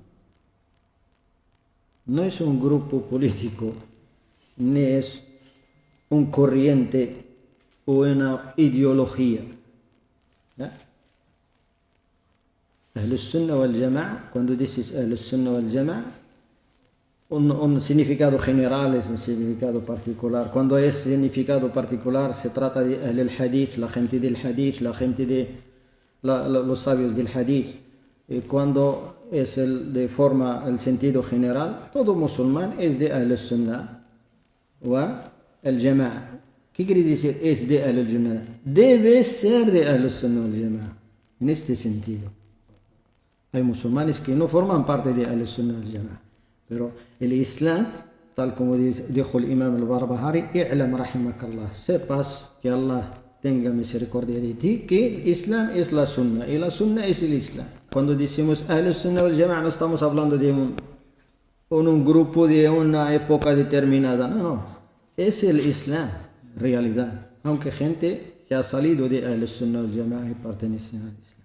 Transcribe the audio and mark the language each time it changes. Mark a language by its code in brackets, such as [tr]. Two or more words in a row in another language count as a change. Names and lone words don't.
[es] No es un grupo político, ni es un corriente o una ideología. [ar] أهل السنة والجماعة, [es] cuando dices [ar] أهل السنة والجماعة, [es] un significado general es un significado particular. Cuando es significado particular se trata de [ar] أهل الحديث, [es] la gente del Hadith, la gente de los sabios del Hadith. Y cuando es de forma el sentido general, todo musulmán es de [ar] أهل السنة [es] o el Jama'a. ¿Qué quiere decir es de [ar] أهل الجماعة? [es] Debe ser de [ar] أهل السنة والجماعة. [es] En este sentido. Hay musulmanes que no forman parte de [ar] أهل السنة والجماعة. [es] Pero el Islam, tal como dijo el Imam al-Barbahari, [ar] اعلم رحمك الله, [es] sepas que Allah tenga misericordia de ti, que el Islam es la Sunnah y la Sunnah es el Islam. Cuando decimos [ar] أهل السنة والجماعة [es] no estamos hablando de un grupo de una época determinada, no. Es el Islam, realidad. Aunque gente que ha salido de [ar] أهل السنة والجماعة [es] y pertenecen al Islam.